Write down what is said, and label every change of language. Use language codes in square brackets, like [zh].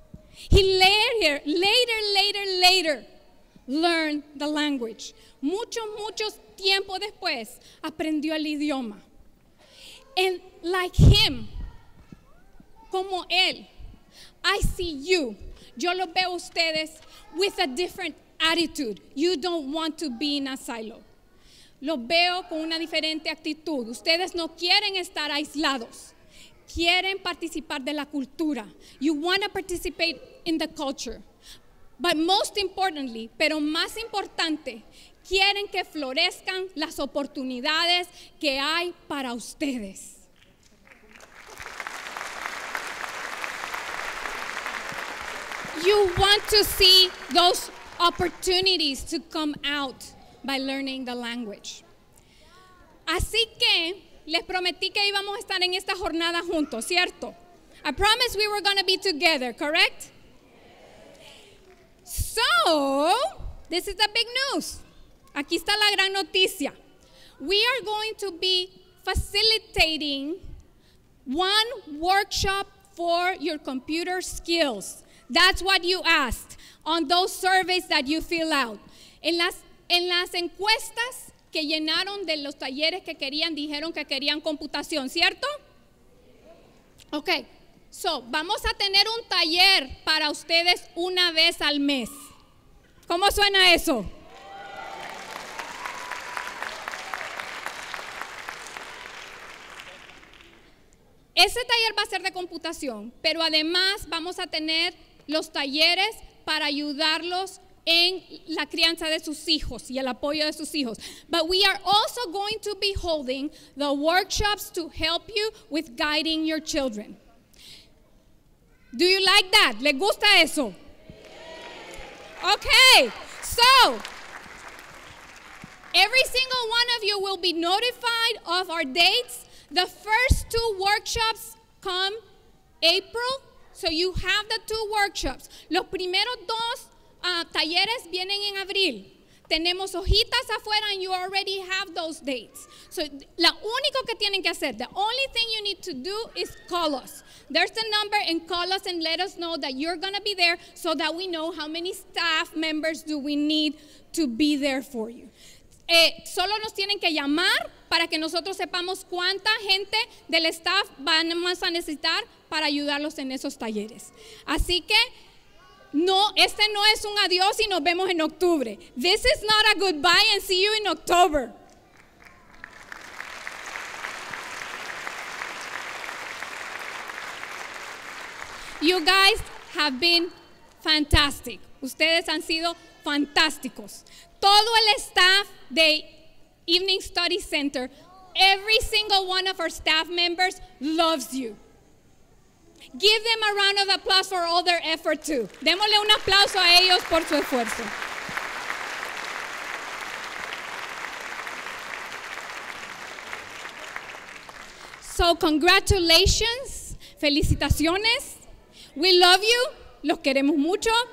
[en] He later learned the language. [es] Mucho tiempo después aprendió el idioma. [en] And like him, [es] como él, [en] I see you. [es] Yo lo veo ustedes [en] with a different attitude. You don't want to be in a silo. [es] Lo veo con una diferente actitud. Ustedes no quieren estar aislados. Quieren participar de la cultura. [en] You want to participate in the culture. But most importantly, [es] pero más importante, quieren que florezcan las oportunidades que hay para ustedes. [en] You want to see those opportunities to come out by learning the language. [es] Así que les prometí que íbamos a estar en esta jornada juntos, ¿cierto? [en] I promised we were going to be together, correct? So, this is the big news. [es] Aquí está la gran noticia. [en] We are going to be facilitating one workshop for your computer skills. That's what you asked on those surveys that you fill out. [es] En las encuestas que llenaron de los talleres que querían, dijeron que querían computación, ¿cierto? [en] Ok, so [es] vamos a tener un taller para ustedes una vez al mes. ¿Cómo suena eso? Ese taller va a ser de computación, pero además vamos a tener los talleres para ayudarlos en la crianza de sus hijos y el apoyo de sus hijos. [en] But we are also going to be holding the workshops to help you with guiding your children. Do you like that? [es] ¿Les gusta eso? [en] Okay, so every single one of you will be notified of our dates. The first 2 workshops come April, so you have the 2 workshops. [es] Los primeros 2 talleres vienen en abril. Tenemos hojitas afuera [en] and you already have those dates. So, [es] lo único que tienen que hacer, [en] the only thing you need to do is call us. There's the number, and call us and let us know that you're going to be there so that we know how many staff members do we need to be there for you. [es] Solo nos tienen que llamar para que nosotros sepamos cuánta gente del staff vamos a necesitar para ayudarlos en esos talleres. Así que no, este no es un adiós y nos vemos en octubre. [en] This is not a goodbye and see you in October. You guys have been fantastic. [es] Ustedes han sido fantásticos. Todo el staff de [en] Evening Study Center, every single one of our staff members loves you. Give them a round of applause for all their effort too. [es] Démosle un aplauso a ellos por su esfuerzo. [en] So congratulations, [es] felicitaciones. [en] We love you, [es] los queremos mucho.